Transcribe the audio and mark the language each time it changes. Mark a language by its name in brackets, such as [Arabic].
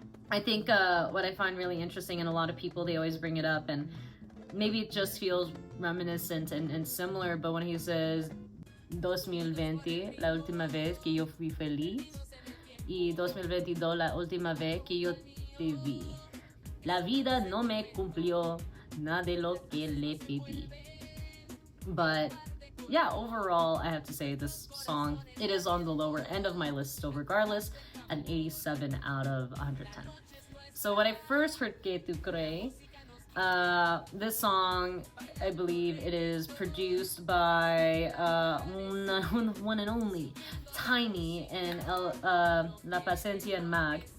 [English] I think what I find really interesting, and a lot of people, they always bring it up, and maybe it just feels reminiscent and similar, but when he says 2020, [Spanish] la última vez que yo fui feliz, y 2022, la última vez que yo te vi. La vida no me cumplió nada de lo que le pedí. [English] But yeah, overall, I have to say this song, it is on the lower end of my list still regardless, an 87 out of 110. So when I first heard KETU Te CRÉ, this song, I believe it is produced by one and only Tiny and La Paciencia and Mag.